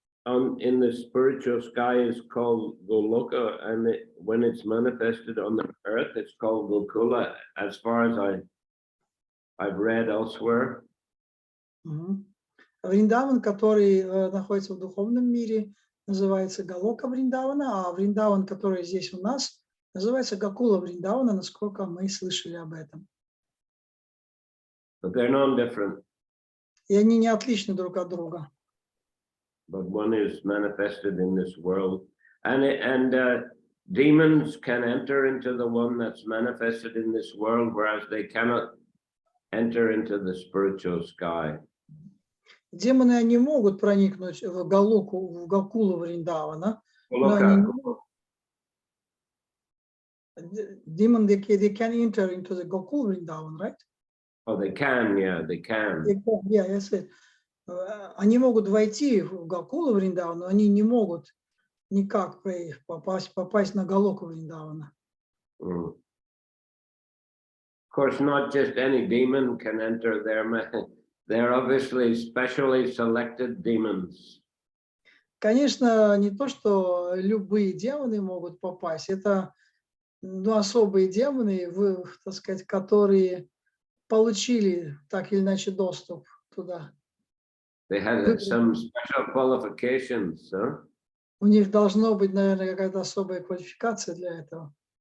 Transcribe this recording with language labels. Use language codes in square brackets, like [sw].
[en] in the spiritual sky is called Goloka, and when it's manifested on the earth, it's called Gokula, as far as I've read elsewhere. [ru] Вриндаван, который находится в духовном мире, называется Галока Вриндавана, а Вриндаван, который здесь у нас, называется Гакула Вриндавана, насколько мы слышали об этом. [en] But they're non-different. [ru] И они не отличны друг от друга. [en] But one is manifested in this world, and demons can enter into the one that's manifested in this world, whereas they cannot enter into the spiritual sky. [ru] Демоны, они могут проникнуть в Галоку, в Гакулу Вриндавана, но они... [en] Demon, they can enter into the Gokul Vrindavan, right? Oh, they can, yeah, they can. Yeah, I said. [ru] Они могут войти в Гакулу Вриндаван, но они не могут никак попасть на Галоку Вриндавана. [en] Of course, not just any demon can enter there. They're obviously specially selected demons. [ru] Конечно, не то, что любые демоны могут попасть. Это особые демоны, так сказать, которые получили так или иначе доступ туда. [en] They had some special qualifications, huh? [ru] У них должно быть, наверное, какая-то особая квалификация для этого.